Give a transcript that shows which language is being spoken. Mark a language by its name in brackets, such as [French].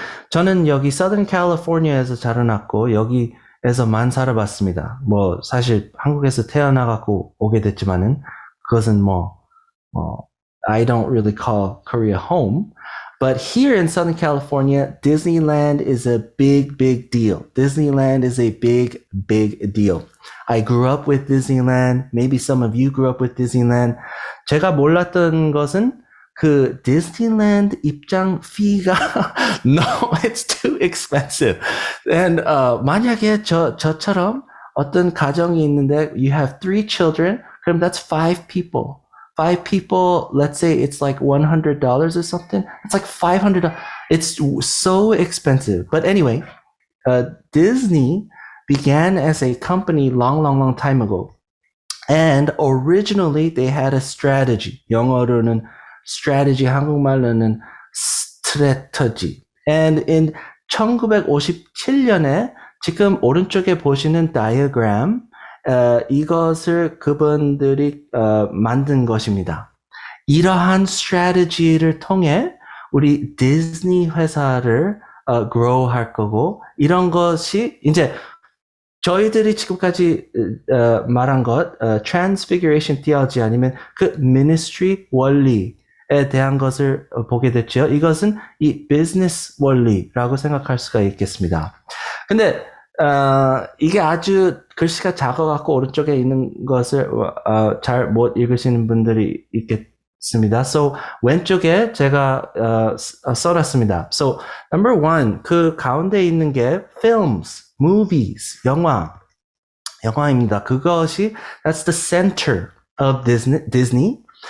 [Korean] 저는 여기 Southern California에서 자라났고 여기에서만 살아봤습니다. 사실 한국에서 태어나갖고 오게 됐지만은 그것은 [English] I don't really call Korea home. But here in Southern California, Disneyland is a big, big deal. Disneyland is a big, big deal. I grew up with Disneyland. Maybe some of you grew up with Disneyland. [Korean] 제가 몰랐던 것은 그 Disneyland 입장 fee가 [English] no, it's too expensive. And [Korean] 만약에 저처럼 어떤 가정이 있는데 [English] you have 3 children, 그럼 that's 5 people. 5 people, let's say it's like $100 or something. It's like $500. It's so expensive. But anyway, Disney began as a company long time ago. And originally they had a strategy. [Korean] 영어로는 strategy, 한국말로는 strategy. And in 1957년에 지금 오른쪽에 보시는 diagram, 이것을 그분들이 만든 것입니다. 이러한 strategy를 통해 우리 디즈니 회사를 grow 할 거고 이런 것이 이제 저희들이 지금까지 말한 것, Transfiguration Theology 아니면 그 ministry 원리에 대한 것을 보게 됐죠. 이것은 이 비즈니스 원리라고 생각할 수가 있겠습니다. 근데 이게 아주 글씨가 작아갖고 오른쪽에 있는 것을 잘 못 읽으시는 분들이 있겠습니다. So 왼쪽에 제가 써놨습니다. [English] So number one, [Korean] 그 가운데 있는 게 films, movies, 영화입니다. [English] 그것이 that's the center of Disney.